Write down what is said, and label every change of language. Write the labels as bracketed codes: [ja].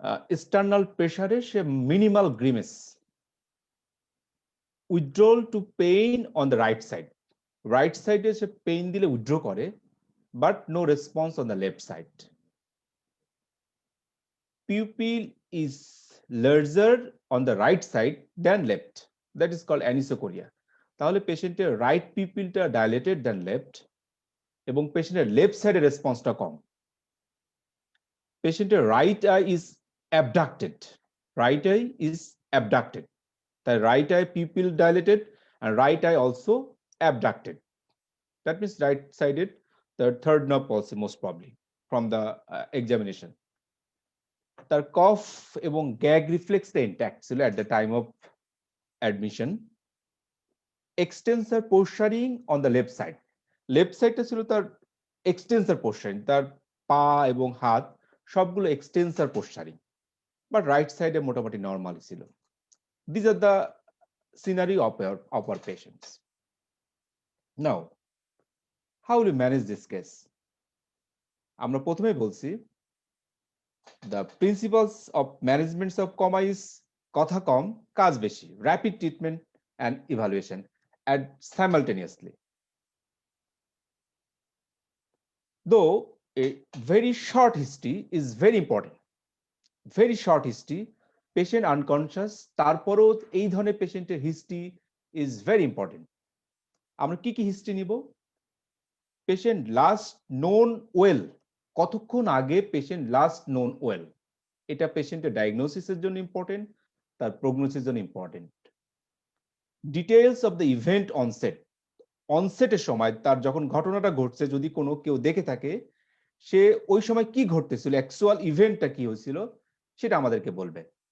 [en] External pressure is a minimal grimace. Withdrawal to pain on the right side. Right side is a pain [bn] dile withdraw kore, [en] but no response on the left side. Pupil is larger on the right side than left. That is called anisocoria. [bn] তাহলে পেশেন্টের right পিপিলটা dilated দেন left এবং পেশেন্টের left সাইডের রেসপন্সটা কম। [en] পেশেন্টের right eye is abducted, right eye is abducted, তাই right eye pupil dilated and right eye also abducted. That means right sided, the third nerve palsy most probably from the examination. [bn] তার কফ এবং gag রিফ্লেক্সটা intact ছিল [en] at the time of admission. Extensor posturing on the left side. [bn] Left সাইডটা ছিল তার extensor postering, তার পা এবং হাত সবগুলো এক্সটেন্সর পোস্টারিং, বাট রাইট সাইডে মোটামুটি নর্মালি ছিল। [en] These are the scenario of our patients. Now, how will you manage this case? [bn] আমরা প্রথমে বলছি [en] the principles of management of coma is [bn] কথা কম, কাজ বেশি, [en] rapid treatment and evaluation and simultaneously. Though a very short history is very important, very short history, patient unconscious, [bn] তারপরও এই ধরনের পেশেন্টের হিস্ট্রি [en] is very important. [bn] আমরা কি কি হিস্ট্রি নিব? পেশেন্ট লাস্ট নোন ওয়েল, কতক্ষণ আগে পেশেন্ট লাস্ট নোন ওয়েল, এটা পেশেন্টের ডায়াগনোসিসের জন্য ইম্পর্টেন্ট, তার প্রগনোসিসের জন্য important. Details of the event onset, অনসেটের সময় তার যখন ঘটনাটা ঘটছে যদি কোনো কেউ দেখে থাকে, সে ওই সময় কি ঘটতেছিল, অ্যাকচুয়াল ইভেন্টটা কি হয়েছিল সেটা আমাদেরকে বলবে।